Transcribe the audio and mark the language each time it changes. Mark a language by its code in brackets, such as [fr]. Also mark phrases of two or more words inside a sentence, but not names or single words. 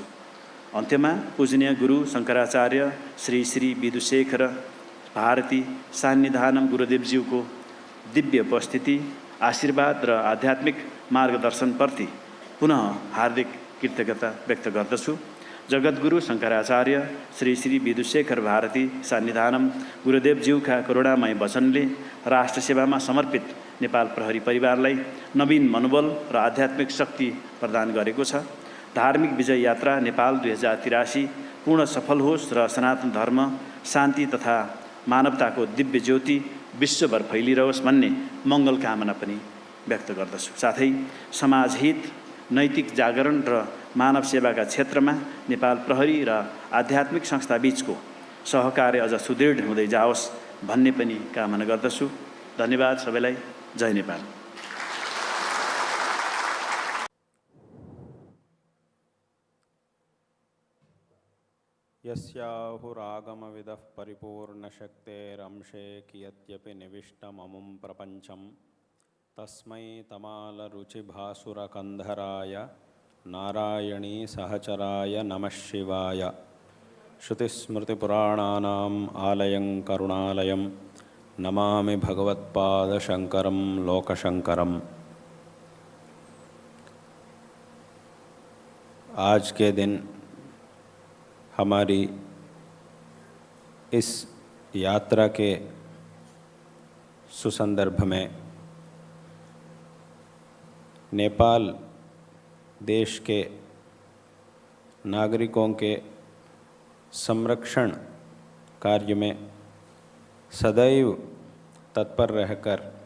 [ne] अन्त्यमा पूजनीय गुरु शङ्कराचार्य श्री विधुशेखर भारती सान्निधानम गुरुदेवज्यूको दिव्य उपस्थिति, आशीर्वाद र आध्यात्मिक मार्गदर्शनप्रति पुनः हार्दिक कृतज्ञता व्यक्त गर्दछु। जगद्गुरु शङ्कराचार्य श्री विधुशेखर भारती सान्निधानम गुरुदेवज्यूका करुणामय वचनले राष्ट्र सेवामा समर्पित नेपाल प्रहरी परिवारलाई नवीन मनोबल र आध्यात्मिक शक्ति प्रदान गरेको छ। धार्मिक विजय यात्रा नेपाल 2083 पूर्ण सफल होस् र सनातन धर्म, शान्ति तथा मानवताको दिव्य ज्योति विश्वभर फैलिरहोस् भन्ने मङ्गल कामना पनि व्यक्त गर्दछु। साथै समाज हित, नैतिक जागरण र मानव सेवाका क्षेत्रमा नेपाल प्रहरी र आध्यात्मिक संस्थाबीचको सहकार्य अझ सुदृढ हुँदै जाओस् भन्ने पनि कामना गर्दछु। धन्यवाद सबैलाई। जय नेपाल। [sa] यस्याहुरागमविदः परिपूर्णशक्तेरंशे कियत्यपि निविष्टममुं प्रपञ्चं तस्मै तमालरुचिभासुरकन्धराय नारायणी सहचराय नमः शिवाय। श्रुतिस्मृतिपुराणानाम् आलयं करुणालयं नमामि भगवत्पादशङ्करं लोकशङ्करम्। [hi] आज के दिन हमारी इस यात्रा के सुसंदर्भ में नेपाल देश के नागरिकों के संरक्षण कार्य में सदैव तत्पर रहकर